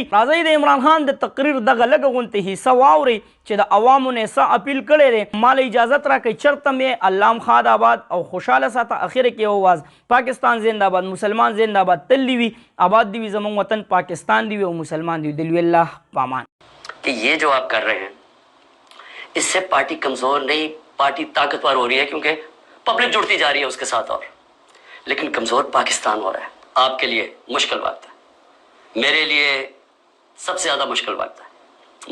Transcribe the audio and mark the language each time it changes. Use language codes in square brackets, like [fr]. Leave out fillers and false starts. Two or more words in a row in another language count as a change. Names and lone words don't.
[ps] راځئ د عمران خان د تقریر دغه لږه غونتې حصه واورئ چې د عوامو نه څه اپیل کړی دی. ما له اجازت راکړئ چېرته مې اللهم خاد آباد او خوشحاله ساته. اخر کې یو آواز پاکستان زنده باد، مسلمان زنده باد، تل دی وي آباد دی وي زموږ وطن پاکستان دی وي او مسلمان دی وي. دلوي الله پامان. [ur] کہ یہ جو آپ کر رہے ہیں اس سے پارٹی کمزور نہیں، پارٹی طاقتور ہو رہی ہے کیونکہ پبلک جڑتی جا رہی ہے اس کے ساتھ، اور لیکن کمزور پاکستان ہو رہا ہے. آپ کے لیے مشکل وقت ہے، میرے لیے سب سے زیادہ مشکل وقت ہے.